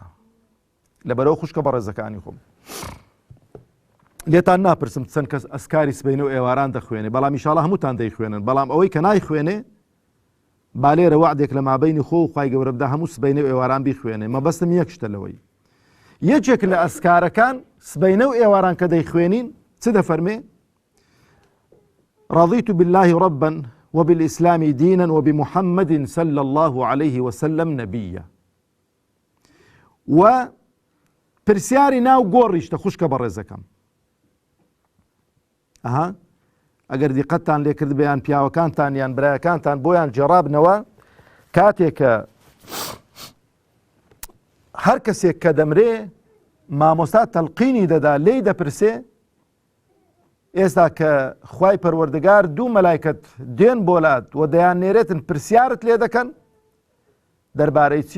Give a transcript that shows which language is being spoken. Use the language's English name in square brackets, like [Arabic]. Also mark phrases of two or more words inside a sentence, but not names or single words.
[Central Kurdish] لەبەرەوە خوشکە بەڕێزەکانی خۆم، لێتان ناپرسم چەند کەس ئەسکاری سبەینە و ئێواران دەخوێنێ، بەڵام ئینشاڵڵا هەمووتان دەیخوێنن، بەڵام ئەوەی کە نایخوێنێ با لێرە وعدێک لە مابەینی خۆ و خوای گەورە بدا هەموو سبەینە و ئێواران بیخوێنێ. مەبەستم یەک شتە لەوەی، یەکێک لە ئەسکارەکان سبەینە و ئێواران کە دەیخوێنین چ دەفەرمێ؟ [Arabic] رضيت بالله ربا وبالإسلام دينا وبمحمد صلى الله عليه وسلم نبيا. [Central Kurdish] و پرسیاری ناو گۆڕیشتە خوشکە بەڕێزەکەم. ئەگەر دیقەتتان لێ کرد بەیان پیاوەکانتان یان برایەکانتان بۆیان جێڕابنەوە، کاتێک کە هەر کەسێک کە دەمرێ مامۆستا تەلقینی دەدا لێی دەپرسێ ئێستا کە خوای پەروەردگار دوو مەلایکەت دێن بۆلات و دەیان نێرێتن پرسیارت لێ دەکەن دەربارەی چی؟